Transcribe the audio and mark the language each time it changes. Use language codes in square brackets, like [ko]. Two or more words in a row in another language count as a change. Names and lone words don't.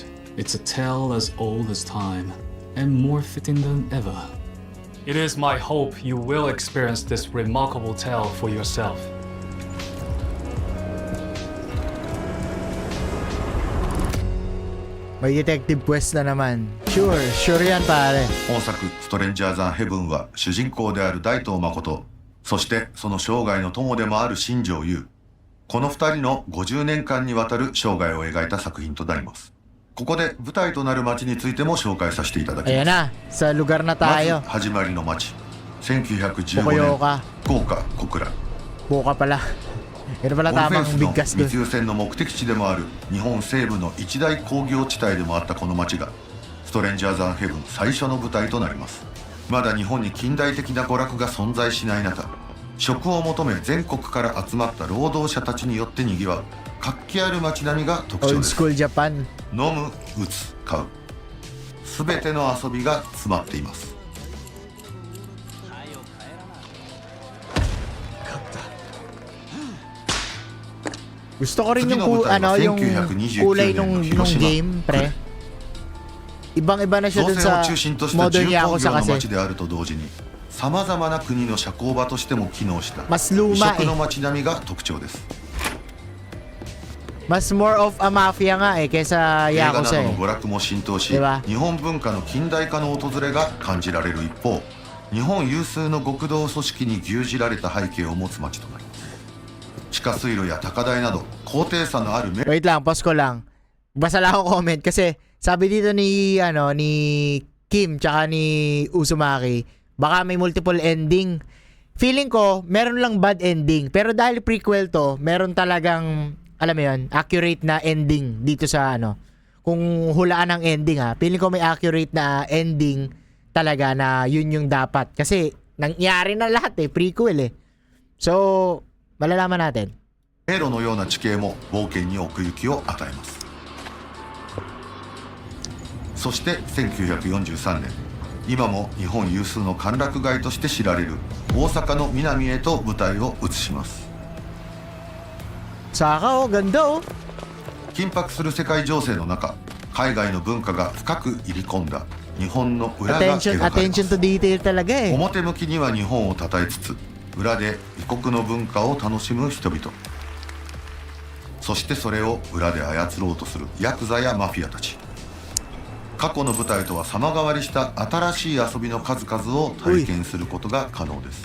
[en] It's a tale as old as time, and more fitting than ever. It is my hope you will experience this remarkable tale for yourself. [tl] May [en] detective quest [tl] na naman. Sure yan pare. [ja] 本作「ストレンジャーザンヘブン」は主人公である大東誠、そしてその生涯の友でもある新庄優、この2人の50年間にわたる生涯を描いた作品となります。ここで舞台となる街についても紹介させていただきます。 [tl] Ayan na, sa lugar na tayo. [ja] まず始まりの街、1915年福岡小倉。 [tl] Boka pala. Yan pala [ja] オルフェ [tl] tamang [ja] ンスの [tl] bigkas [ja] 密 [tl] doon. [ja] 輸船の目的地でもある日本西部の一大工業地帯でもあったこの街がストレンジャーザンヘブン最初の舞台となります。まだ日本に近代的な娯楽が存在しない中、食を求め全国から集まった労働者たちによって賑わう活気ある街並みが特徴 [en] Old [ja] です。 [en] school Japan. [ja] 飲む、打つ、買う、すべての遊びが詰まっています。 [tl] Gusto ko rin yung yung kulay nung game, pre. Ibang-iba na siya dun sa modern Yakuza kasi. Mas luma eh. Mas [en] more of a mafia [tl] nga eh kaysa Yakuza eh. Diba? [ja] 日本文化の近代化の訪れが感じられる一方、日本有数の極道組織に牛耳られた背景を持つ街となります。地下水路や高台など高低差のある [tl] Wait lang, pause ko lang. Basa lang ako comment kasi sabi dito ni Kim tsaka ni Uzumaki, baka may [en] multiple ending. [tl] Feeling ko meron lang [en] bad ending, [tl] pero dahil prequel to, meron talagang alam mo 'yon, accurate na ending dito sa kung hulaan ng ending ha. Feeling ko may accurate na ending talaga na yun yung dapat kasi nangyari na lahat eh, prequel eh. So malalaman natin. [ja] 迷路のような地形も冒険に奥行きを与えます。そして1943年、今も日本有数の歓楽街として知られる大阪の南へと舞台を移します。 [tl] Saka oh, ganda oh. [ja] 緊迫する世界情勢の中、海外の文化が深く入り込んだ日本の裏が描かれます。 [en] Attention to detail [tl] talaga eh. [ja] 表向きには日本を称えつつ、裏で異国の文化を楽しむ人々、そしてそれを裏で操ろうとするヤクザやマフィアたち。過去の舞台とは様変わりした新しい遊びの数々を体験することが可能です。